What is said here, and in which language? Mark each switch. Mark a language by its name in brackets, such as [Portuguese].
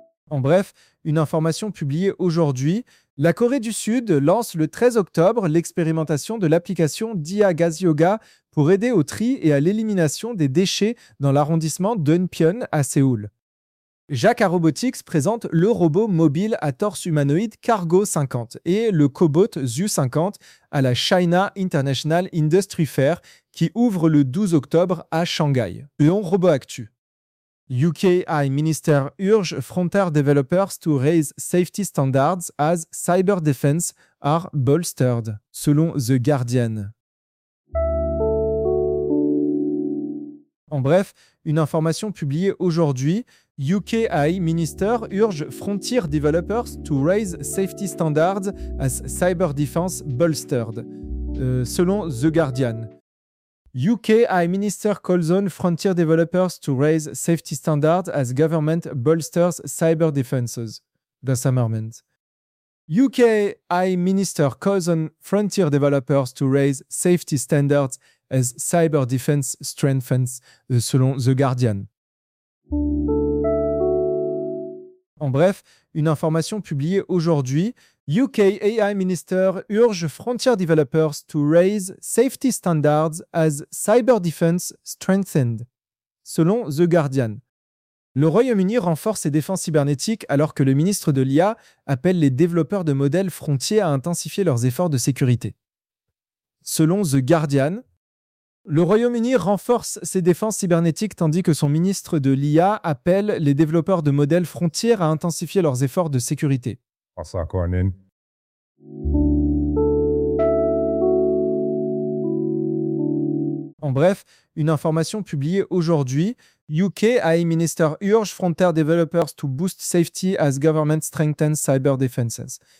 [French] En bref, une information publiée aujourd'hui. La Corée du Sud lance le 13 octobre l'expérimentation de l'application Dia Gas Yoga pour aider au tri et à l'élimination des déchets dans l'arrondissement d'Eunpyeon à Séoul. Jacquard Robotics présente le robot mobile à torse humanoïde Cargo 50 et le cobot ZU 50 à la China International Industry Fair qui ouvre le 12 octobre à Shanghai. Léon Robot Actu. [English] UK High Minister urge frontier developers to raise safety standards as cyber defense are bolstered, selon The Guardian. [French] En bref, une information publiée aujourd'hui. [English] UK AI Minister urge frontier developers to raise safety standards as cyber defense bolstered, selon The Guardian. UK AI Minister calls on frontier developers to raise safety standards as government bolsters cyber defenses, The Summerman. UK AI Minister calls on frontier developers to raise safety standards as cyber defense strengthens, selon The Guardian. [French] En bref, une information publiée aujourd'hui. [English] UK AI Minister urge frontier developers to raise safety standards as cyber defense strengthened, selon The Guardian. [French] Le Royaume-Uni renforce ses défenses cybernétiques alors que le ministre de l'IA appelle les développeurs de modèles frontiers à intensifier leurs efforts de sécurité. Selon The Guardian, le Royaume-Uni renforce ses défenses cybernétiques tandis que son ministre de l'IA appelle les développeurs de modèles frontières à intensifier leurs efforts de sécurité. En bref, une information publiée aujourd'hui. [English] UK AI Minister urge frontier developers to boost safety as government strengthens cyber defenses.